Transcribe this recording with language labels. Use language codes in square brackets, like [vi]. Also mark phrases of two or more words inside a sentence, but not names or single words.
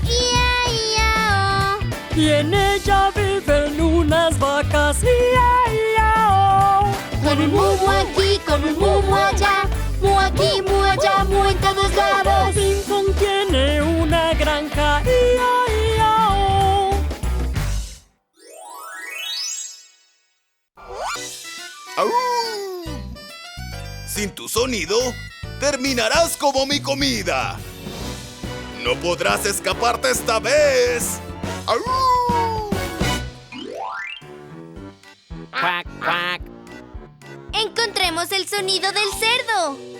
[es] ¡Ia, ia, oh! Y en ella viven unas vacas. ¡Ia, ia, oh! Con un mumu aquí, con un mumu allá. Mu aquí, mu allá, mu en todos lados. Ping Pong tiene una granja. ¡Ia, ia, oh! ¡Au! Sin tu sonido, terminarás como mi comida. No podrás escaparte esta vez. ¡Au! Quack, quack. Encontremos el sonido del cerdo.